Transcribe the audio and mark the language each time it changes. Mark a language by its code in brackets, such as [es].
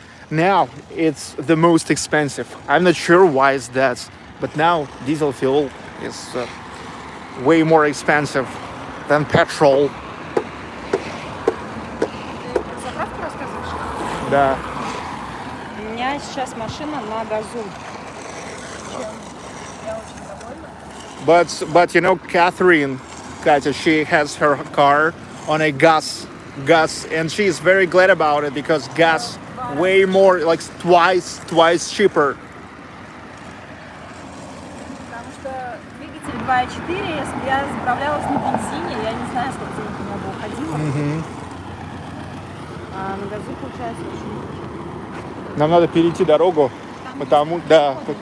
[en] Now it's the most expensive. I'm not sure why is that, but now diesel fuel is way more expensive than petrol. [ru] Ты про заправку рассказываешь? Да. У меня сейчас машина на газу. Я очень довольна. [en] But you know, Katya, she has her car on a gas, and she is very glad about it because gas way more, like twice cheaper. [ru] Потому что двигатель 2.4, если бы я заправлялась на бензине, я не знаю, сколько денег у меня бы уходило. А на газу получается очень. Нам надо перейти дорогу, потому да.